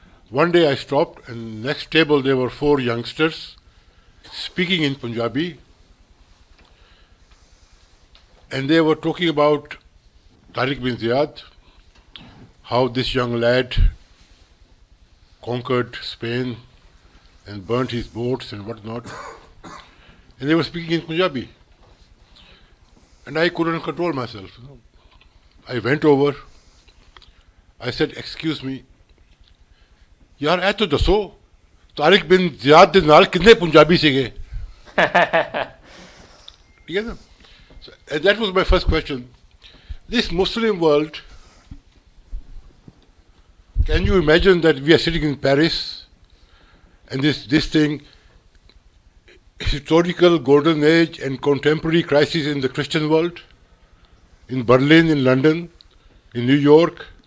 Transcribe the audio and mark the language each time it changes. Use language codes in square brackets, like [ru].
[en] One day I stopped, and next table there were 4 youngsters speaking in Punjabi, and they were talking about Tariq bin Ziyad, how this young lad conquered Spain and burnt his boats and whatnot. And they were speaking in Punjabi. And I couldn't control myself. I went over. I said, excuse me, [pa] یار اے تو دسو طارق بن زیاد دے نال کتنے پنجابی سیگے ٹھیک ہے نا. [en] That was my first question. This Muslim world, can you imagine that we are sitting in Paris and this thing, historical golden age and contemporary crisis in the Christian world, in Berlin, in London, in New York?